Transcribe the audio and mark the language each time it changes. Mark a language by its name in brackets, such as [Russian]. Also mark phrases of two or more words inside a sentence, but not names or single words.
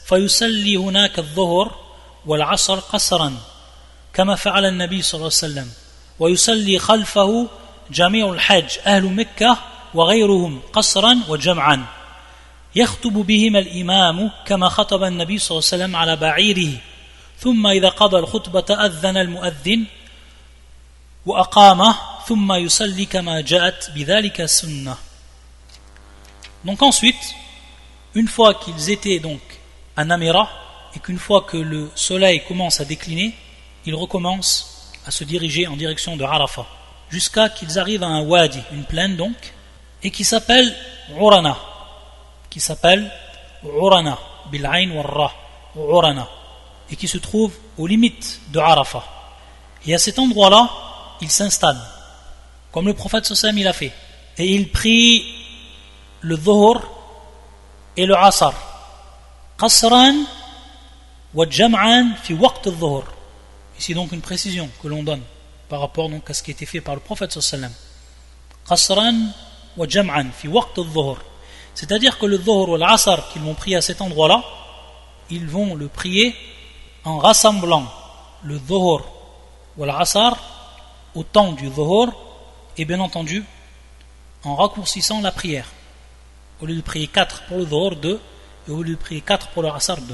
[Arabic] فيصلي هناك الظهر والعصر قصرا كما فعل النبي صلى الله عليه وسلم ويصلي خلفه جميع الحج أهل مكة وغيرهم قصرا وجمعا يخطب بهم الإمام كما خطب النبي صلى الله عليه وسلم على بعيره ثم إذا قضى الخطبة أذن المؤذن وأقامه ثم يصلي كما جاءت بذلك السنة. [French] Donc ensuite, une fois qu'ils étaient donc à Namira et qu'une fois que le soleil commence à décliner, ils recommencent à se diriger en direction de Arafat jusqu'à qu'ils arrivent à un wadi, une plaine donc, et qui s'appelle Urana, [Arabic] بالعين والراء, [French] Urana, et qui se trouve aux limites de Arafat. Et à cet endroit-là, il s'installe, comme le prophète [Arabic] صلى الله عليه وسلم [French] il a fait, et il prie le dhuhr et le asr, [Arabic] قصرا وجمعا في وقت الظهر. [French] Ici donc une précision que l'on donne par rapport donc à ce qui a été fait par le prophète [Arabic] صلى الله عليه وسلم. قصرا وجمعا في وقت الظهر. [French] C'est-à-dire que le dhuhr ou l'asr qu'ils vont prier à cet endroit-là, ils vont le prier en rassemblant le dhuhr ou l'asr au temps du dhuhr et bien entendu en raccourcissant la prière. Au lieu de prier 4 pour le dhuhr, 2, et au lieu de prier 4 pour le asr, 2.